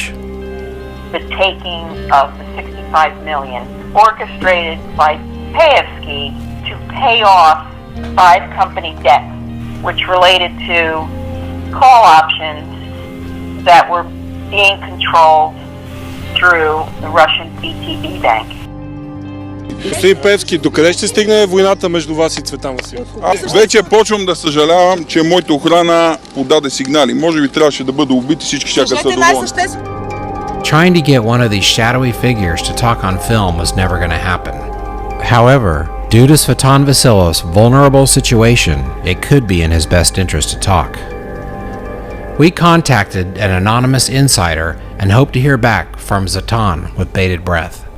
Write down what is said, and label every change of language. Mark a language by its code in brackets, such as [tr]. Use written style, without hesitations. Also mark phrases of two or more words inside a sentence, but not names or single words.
[en] The taking of the $65 million orchestrated by Pevsky to pay off 5 company debts, which related to call options that were being controlled through the Russian BTB Bank. [bg] Господин Певски, докъде ще стигне войната между вас и Цветан Василев? Аз вече почвам да съжалявам, че моята охрана подаде сигнали. Може би трябваше да бъда убит и всички щяха да са доволни. [en] Trying to get one of these shadowy figures to talk on film was never going to happen. However, Due to Zvetan Vasilov's vulnerable situation, it could be in his best interest to talk. We contacted an anonymous insider and hope to hear back from Zvetan with bated breath.